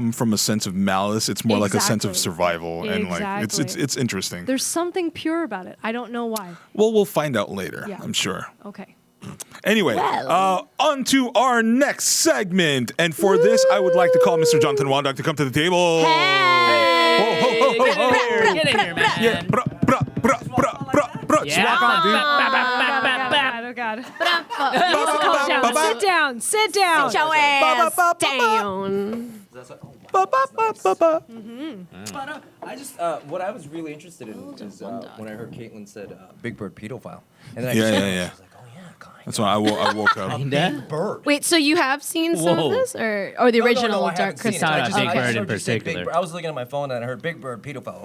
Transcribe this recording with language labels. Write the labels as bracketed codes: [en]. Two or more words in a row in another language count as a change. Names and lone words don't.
[en] come from a sense of malice. It's more like a sense of Exactly. survival, and like it's Exactly. interesting. There's something pure about it. I don't know why. Well, we'll find out later. Yeah. I'm sure. Okay. Anyway, Well. on to our next segment, and for this, I would like to call Mr. Jonathan Wandag to come to the table. Hey. Ho, ho, ho, ho, ho. Get in here, man. Yeah. Bra, bra, bra, bra, bra, bra. roots. Yeah. Rock on, dude. Oh God. Calm down. Sit down. Sit down. Sit your ass ba, ba, ba, down. Ba, ba, ba, ba, ba. But I just, what I was really interested in is when I heard Kaitlyn said Big Bird pedophile. And then I Yeah, just, yeah, yeah. I was like, oh yeah, kind of. That's why I woke up. Kinda? Bird. Wait, so you have seen some Whoa. of this, or the original I Dark haven't seen it. Crystal? Talking about Big I Bird heard in you say Big particular. Bird. I was looking at my phone and I heard Big Bird pedophile.